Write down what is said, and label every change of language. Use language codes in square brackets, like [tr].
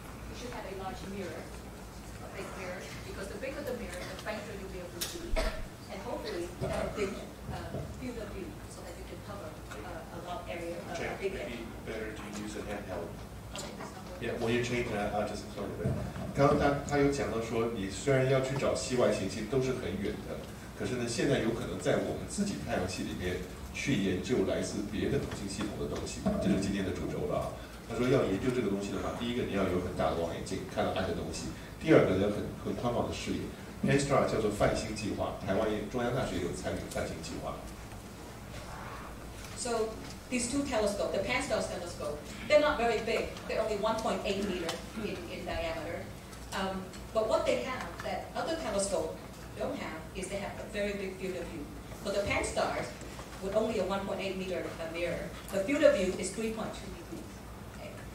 [en] You should have a large mirror, a big mirror, because the bigger the mirror, the fainter you'll be able to see. And hopefully have a big field of view so that you can cover a lot area, a big area. Maybe better to use a handheld. Yeah, will you change that? Just a little bit. [zh] 刚刚他有讲到说，你虽然要去找系外行星都是很远的，可是呢，现在有可能在我们自己太阳系里面去研究来自别的恒星系统的东西，这是今天的主轴了啊。他说要研究这个东西的话，第一个你要有很大的望远镜，看到暗的东西；第二个要很宽广的视野。 Pan-STAR 叫做泛星计划，台湾中央大学有参与泛星计划。 [en] So these two telescopes, the Pan-STAR telescope, they're not very big. They're only 1.8 meter in diameter. But what they have that other telescopes don't have is they have a very big field of view. So the Pan-STARs, with only a 1.8 meter mirror, the field of view is 3.2 degrees. Okay.